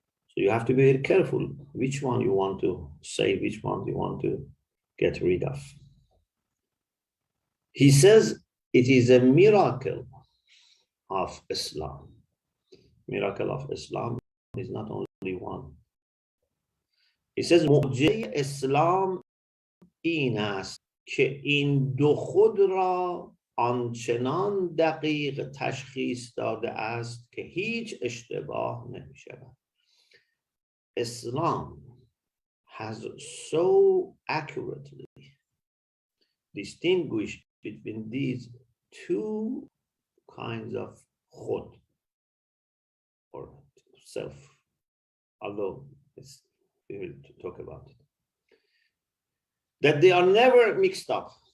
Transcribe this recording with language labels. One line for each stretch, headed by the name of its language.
English: So you have to be very careful which one you want to save, which one you want to get rid of. He says it is a miracle of Islam. Miracle of Islam is not only one. He says
Persian: معجزه اسلام این است که این دو خود را آنچنان دقیق تشخیص داده است که هیچ اشتباه نمی شود.
English: Islam has so accurately distinguished between these two kinds of khud, or self, although we will talk about it, that they are never mixed up.